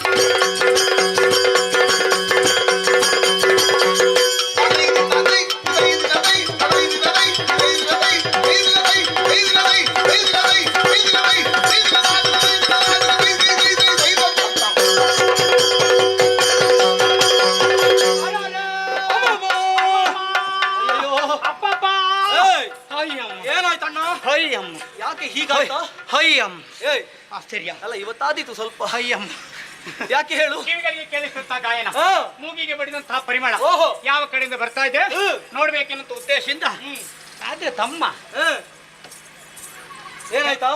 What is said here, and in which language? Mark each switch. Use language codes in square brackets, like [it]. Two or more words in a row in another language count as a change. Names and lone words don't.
[kn] ತೈದಿನ್ನ ತೈ ತೈದಿನ್ನ ತೈ ತೈದಿನ್ನ ತೈ ತೈದಿನ್ನ ತೈ ತೈದಿನ್ನ ತೈ ತೈದಿನ್ನ ತೈ ತೈದಿನ್ನ ತೈ ತೈದಿನ್ನ ತೈ ತೈದಿನ್ನ ಅಪ್ಪಪ್ಪ ಏನಾಯ್ತಣ್ಣ ಹಯ್ಯಂ ಯಾಕೆ ಹೀಗಾಯ್ತಾ ಹಯ್ಯಂ ಏಯ್ ಆಶ್ಚರ್ಯ ಅಲ್ಲ ಇವತ್ತಾದೀತು ಸ್ವಲ್ಪ ಹಯ್ಯಂ ಯಾಕೆ ಹೇಳು ಕಿವಿಗಳಿಗೆ ಕೇಳಿಸುತ್ತಾ ಗಾಯನ ಹಾ. ಮೂಗಿಗೆ ಬಡಿದಂತಹ ಪರಿಮಳ ಓಹೋ. ಯಾವ ಕಡೆಯಿಂದ ಬರ್ತಾ ಇದೆ ನೋಡ್ಬೇಕೆನ್ನುವ ಉದ್ದೇಶದಿಂದ ಆದ್ರೆ ತಮ್ಮ ಏನಾಯ್ತಾ